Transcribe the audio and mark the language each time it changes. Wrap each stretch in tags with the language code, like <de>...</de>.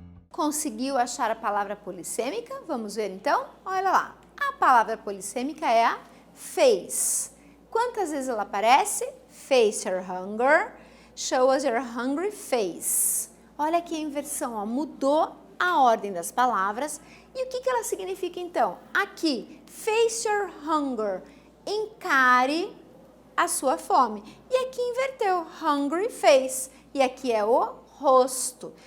<pt>Conseguiu achar a palavra polissêmica? Vamos ver então? Olha lá. A palavra polissêmica é a face. Quantas vezes ela aparece?</pt> <en>Face your hunger. Show us your hungry face.</en> <pt>Olha aqui a inversão, ó, mudou a ordem das palavras. E o que ela significa então? Aqui,</pt> <en>face your hunger.</en> <pt>Encare a sua fome. E aqui inverteu,</pt> <en>hungry face.</en> <pt>E aqui é o rosto.</pt>